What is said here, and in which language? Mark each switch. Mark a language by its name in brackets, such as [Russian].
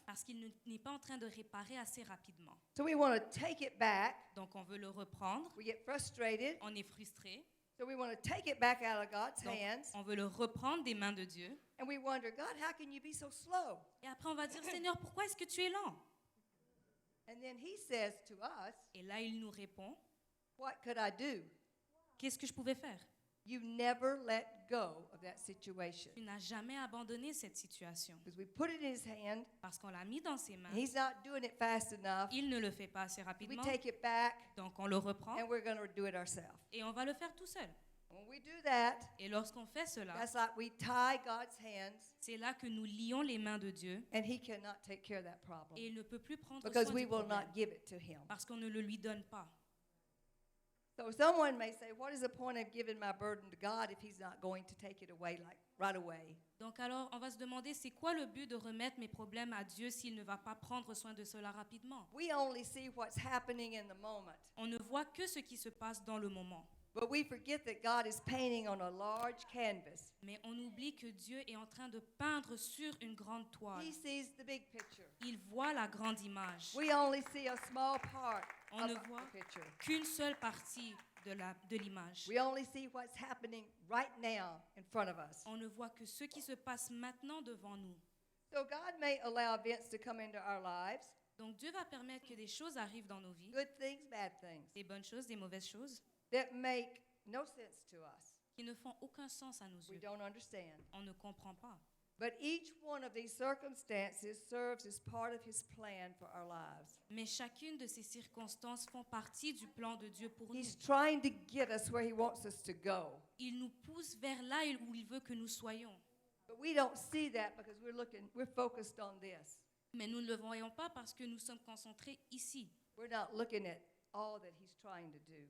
[French] parce qu'il n'est pas en train de réparer assez rapidement. [English] So we want to take it back. [French] Donc on veut le reprendre, [English] We get frustrated. [French] on est frustré, [English] So we want to take it back out of God's [French] donc [English] hands. [French] on veut le reprendre des mains de Dieu. [English] And we wonder, God, how can you be so slow? [French] Et après on va dire, Seigneur, pourquoi est-ce que tu es lent? [English] And then He says to us, [French] Et là il nous répond, [English] what could I do? [French] qu'est-ce que je pouvais faire? [English] You never let go of that situation. [French] Tu n'as jamais abandonné cette situation [English] Because we put it in His hand, [French] parce qu'on l'a mis dans ses mains. [English] and He's not doing it fast enough. [French] Il ne le fait pas assez [English] We [French] rapidement, [English] take it back, [French] donc on le reprend [English] and we're going to do it ourselves. [French] et on va le faire tout seul. [English] When we do that, [French] Et lorsqu'on fait cela, [English] that's like we tie God's hands, [French] c'est là que nous lions les mains de Dieu [English] and He cannot take care of that problem [French] et il ne peut plus prendre [English] because [French] soin [English] we [French] du [English] will [French] problème [English] not give it to Him. [French] parce qu'on ne le lui donne pas. [English] So someone may say, what is the point of giving my burden to God if He's not going to take it away like right away? [French] Donc alors, on va se demander, c'est quoi le but de remettre mes problèmes à Dieu s'il ne va pas prendre soin de cela rapidement? [English] We only see what's happening in the moment. [French] On ne voit que ce qui se passe dans le moment. [English] But we forget that God is painting on a large canvas. [French] Mais on oublie que Dieu est en train de peindre sur une grande toile. [English] He sees the big picture. [French] Il voit la grande image. [English] We only see a small part [French] On [English] of [French] ne [English] the [French] voit [English] picture. [French] qu'une seule partie de l'image. [English] We only see what's happening right now in front of us. [French] On ne voit que ce qui se passe maintenant devant nous. [English] So God may allow events to come into our lives, [French] Donc Dieu va permettre que des choses arrivent dans nos vies, [English] good things, bad things, [French] des bonnes choses, des mauvaises choses, [English] that make no sense to us. [French] qui ne font aucun sens à nos [English] We [French] yeux. [English] don't understand. [French] On ne comprend pas. [English] But each one of these circumstances serves as part of His plan for our lives. [French] Mais chacune de ces circonstances font partie du plan de Dieu pour nous. [English] He's trying to get us where He wants us to go. [French] Il nous pousse vers là où il veut que nous soyons. [English] But we don't see that because we're focused on this. [French] Mais nous ne le voyons pas parce que nous sommes concentrés ici. [English] We're not looking at all that He's trying to do.